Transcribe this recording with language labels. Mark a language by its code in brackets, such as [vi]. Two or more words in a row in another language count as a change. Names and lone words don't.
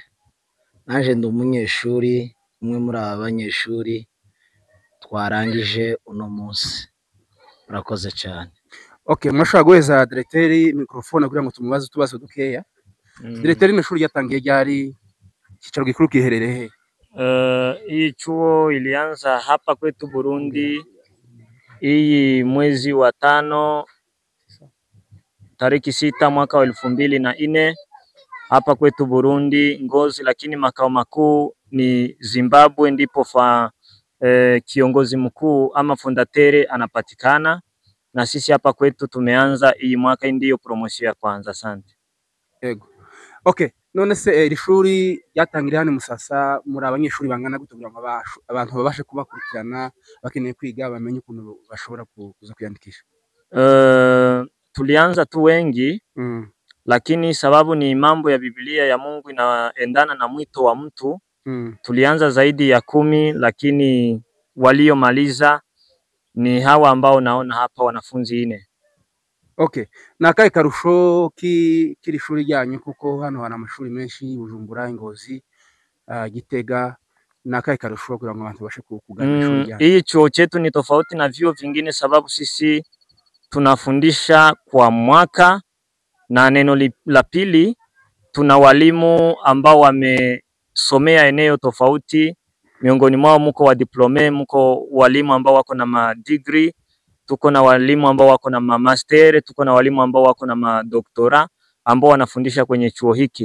[rn] Naje ndi umunyeshuri umwe muri aba banyeshuri twarangije uno munsi. Murakoze cyane. Okay, mwashaka guheza [fr] directeur microphone [rn] kugira ngo tumubaze utubazo dukeya. Directeur ni shuri yatangiye ryari, kicaro gikuru kiherereye he? [sw] Hii chuo ilianza hapa kwetu Burundi hii mwezi wa 5 tariki 6 mwaka wa 2004 hapa kwetu Burundi Ngozi, lakini makao makuu ni Zimbabwe, ndipo kiongozi mkuu ama fondatere anapatikana, na sisi hapa kwetu tumeanza hii mwaka ndiyo promotion ya kwanza. Asante. [rn] Yego. Okay, none se iri shuri yatangiriye hano Musasa, muri abanyeshuri bangana gute kugira ngo abantu babashe kubakurikirana bakeneye kwiga bamenye ukuntu bashobora kuza kwiyandikisha? [sw] Tulianza tu wengi lakini sababu ni mambo ya Biblia ya Mungu inaendana na mwito wa mtu. Tulianza zaidi ya 10, lakini waliomaliza ni hawa ambao naona hapa, wanafunzi 4. [rn] Okay, nakaye karusho kiri shuri ryanyu kuko hano hari amashuri menshi Bujumbura, Ngozi, Gitega, nakaye karusho kugira ngo abantu bashe kugana shuri ryanyu? [sw] Hii chuo chetu ni tofauti na vyuo vingine sababu sisi tunafundisha kwa mwaka, na neno la pili, tuna walimu ambao wamesomea eneo tofauti. Miongoni mwao mko wa diplome, mko walimu ambao wako na madegree, tuko na walimu ambao wako na master, tuko na walimu ambao wako na madoktora ambao wanafundisha kwenye chuo hiki.